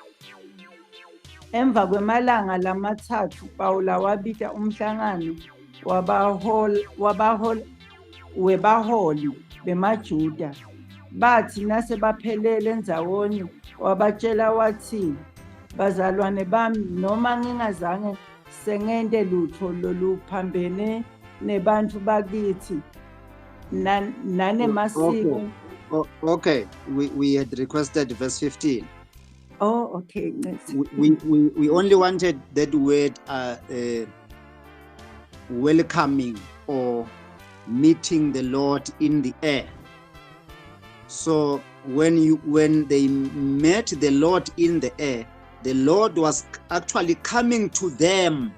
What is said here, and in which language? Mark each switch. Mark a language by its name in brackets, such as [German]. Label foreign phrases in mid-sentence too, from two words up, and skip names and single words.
[Swati] Emva kwemalanga lamathathu, Pawula wabita umhlangano webaholi bemaJuda. Bathi nase baphelele ndzawonye, wabatshela wathi, Bazalwane bami, noma ngingazange sengente lutho loluphambene nebantu bakithi nanemasiko. [English] Okay, we had requested verse 15. Oh, okay. We only wanted that word welcoming or meeting the Lord in the air. So when they met the Lord in the air, the Lord was actually coming to them.